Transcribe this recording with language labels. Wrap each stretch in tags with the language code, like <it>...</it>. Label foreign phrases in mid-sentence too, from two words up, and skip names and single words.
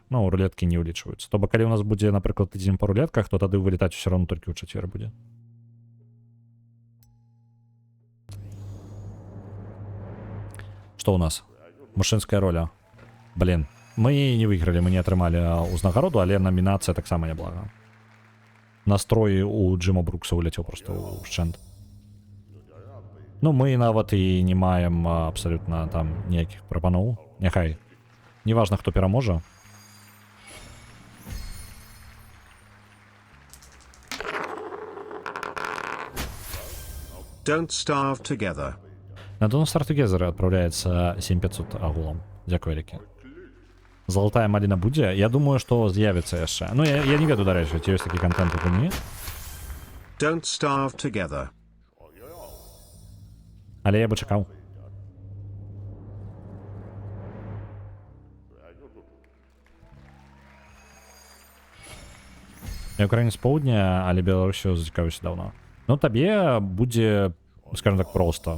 <be>Ну, рулеткі не ўлічваюцца. То бок, калі у нас будзе, напрыклад, тыдзень па рулетках, то тады вылетаць усё роўно толькі ў чацвер будзе. Што ў нас? Мужчынская роля. Блин, мы не выйгралі, мы не атрымалі ўзнагароду, але намінацыя таксама няблага.</be> <ru>Настрой у Джима Брукса улетел просто</ru> <be>в шчэнт. Ну, мы нават і не маем абсолютно там ніякіх прапаноў. Няхай. Неважно, хто пераможа. Don't starve together. На Don't Starve Together отправляется 7500 агулам. Дзякуй вялікі. Золотая маліна будзе? Я думаю, што з'явіцца яшчэ. Ну, я не веду, дарэчы, ці ёсць такі контент у гульні. Don't starve together. Але я бы чакаў. Я украінец з поўдня, але Беларусю зацікавіўся даўно. Ну, табе будзе,</be> <ru>скажем так,</ru> <be>просто.</be>